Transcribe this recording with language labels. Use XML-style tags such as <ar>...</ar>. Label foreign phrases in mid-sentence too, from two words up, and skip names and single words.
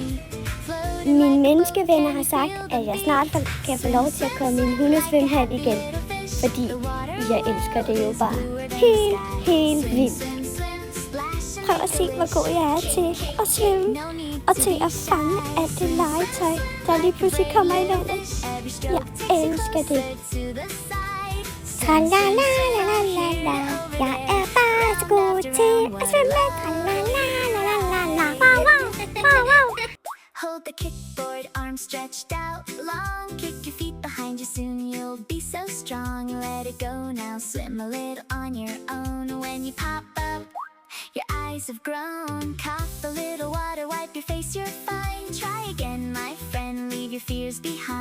<da>Mine menneskevenner har sagt, at jeg snart kan få lov til at komme i en hundesvømmehal igen, fordi jeg elsker det jo bare helt vildt. Prøv at se, hvor god jeg er til at svømme og til at fange alt det legetøj, der lige pludselig kommer i vandet. Jeg elsker det. Tra-la-la-la-la-la. Jeg er bare så god til at svømme. Tra-la-la-la-la-la. Wow.</da> <en>Hold the kickboard, arms stretched out long. Kick your feet behind you, soon you'll be so strong. Let it go now, swim a little on your own. When you pop up, your eyes have grown. Cough a little water, wipe your face, you're fine. Try again, my friend, leave your fears behind.</en>